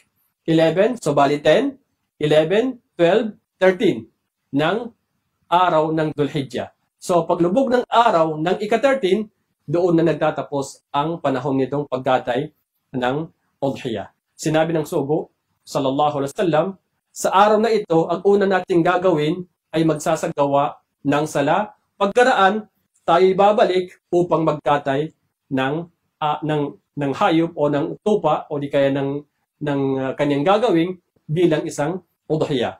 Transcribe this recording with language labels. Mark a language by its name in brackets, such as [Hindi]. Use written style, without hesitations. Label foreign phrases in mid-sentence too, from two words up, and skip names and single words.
[Filipino] 11, so bali 10, 11, 12, 13 ng araw ng Dhul-Hijjah. So paglubog ng araw ng ika-13, doon na nagtatapos ang panahon nitong pagkatay ng udhiya. Sinabi ng sugo, [Arabic] صلى الله عليه وسلم, [Filipino] sa araw na ito, ang una nating gagawin ay magsasagawa ng sala. Pagkaraan, tayo babalik upang magkatay ng hayop o ng tupa o di kaya ng kanyang gagawing bilang isang udhiya.